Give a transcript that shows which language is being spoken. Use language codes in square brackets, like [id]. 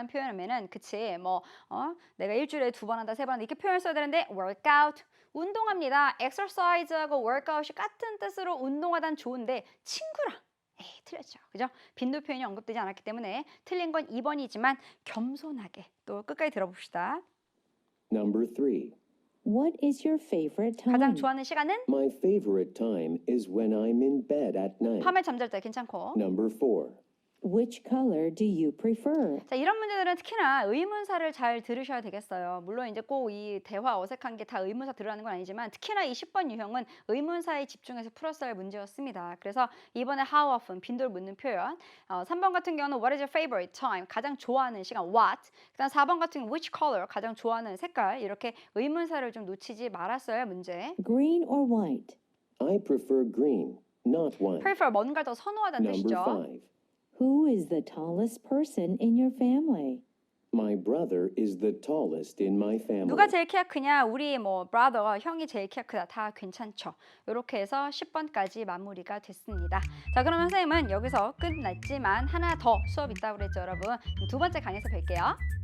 [ko] 라는 표현이면은 그치, 내가 일주일에 2번 한다, 3번 한다 이렇게 표현을 써야 되는데 workout, 운동합니다. exercise하고 workout이 같은 뜻으로 운동하단 좋은데 친구랑 에이, 틀렸죠. 그죠? 빈도 표현이 언급되지 않았기 때문에 틀린 건 2번이지만 겸손하게 또 끝까지 들어봅시다. [en] Number 3. What is your favorite time? [ko] 가장 좋아하는 시간은? [en] My favorite time is when I'm in bed at night. [ko] 밤에 잠잘 때 괜찮고. [en] Number 4. Which color do you prefer? [ko] 자, 이런 문제들은 특히나 의문사를 잘 들으셔야 되겠어요. 물론 이제 꼭 이 대화 어색한 게 다 의문사 들으라는 건 아니지만 특히나 이 10번 유형은 의문사에 집중해서 풀었어야 할 문제였습니다. 그래서 이번에 [en] how often, [ko] 빈도를 묻는 표현. 3번 같은 경우는 [en] what is your favorite time, [ko] 가장 좋아하는 시간, what. 그다음 4번 같은 경우는 [en] which color, [ko] 가장 좋아하는 색깔. 이렇게 의문사를 좀 놓치지 말았어야 할 문제. [en] Green or white? I prefer green, not white. [ko] prefer, 뭔가를 더 선호하다는 [en] Number [ko] 뜻이죠. [en] 5. Who is the tallest person in your family? My brother is the tallest in my family. [ko] 누가 제일 키가 크냐? 우리 brother, 형이 제일 키가 크다. 다 괜찮죠. 이렇게 해서 10번까지 마무리가 됐습니다. 자, 그러면 선생님은 여기서 끝났지만 하나 더 수업 있다고 그랬죠, 여러분. 두 번째 강의에서 뵐게요.